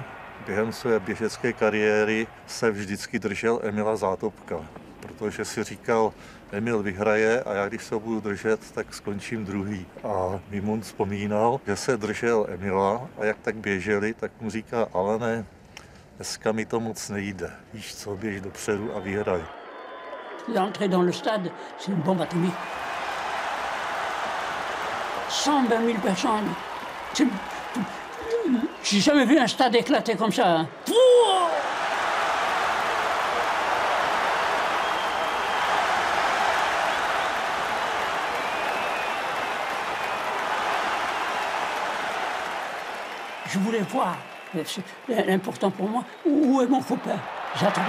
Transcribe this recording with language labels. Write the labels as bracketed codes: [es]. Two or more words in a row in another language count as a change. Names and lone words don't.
[cs] Během své běžecké kariéry se vždycky držel Emila Zátopka, protože si říkal, Emil vyhraje a já když se ho budu držet, tak skončím druhý. A Mimoun vzpomínal, že se držel Emila a jak tak běželi, tak mu říká, Alene, dneska mi to moc nejde. Víš co, běž dopředu a vyhraj. [fr] L'entrée dans le stade, c'est une bombe atomique. 120 000 personnes. J'ai jamais vu un stade éclater comme ça. Hein. Je voulais voir, l'important pour moi, où est mon copain, Zátopek.